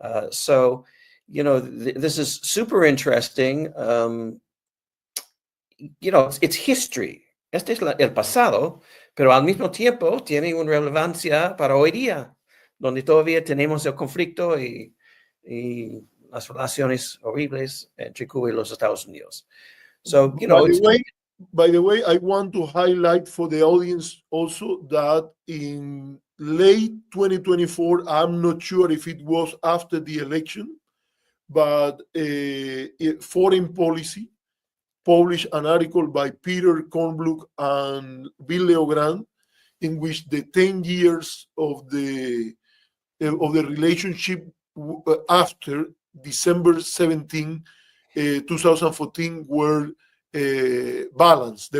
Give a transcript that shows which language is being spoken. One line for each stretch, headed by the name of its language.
English: So, you know, this is super interesting. You know, it's history.
Spanish: Este es el pasado, pero al mismo tiempo tiene una relevancia para hoy día, donde todavía tenemos el conflicto y las relaciones horribles entre Cuba y los Estados Unidos.
English: So, you know, by the way, I want to highlight for the audience also that in late 2024, I'm not sure if it was after the election, but Foreign Policy published an article by Peter Kornbluh and Bill Leogrand, in which the 10 years of the relationship after December 17, 2014 were balanced.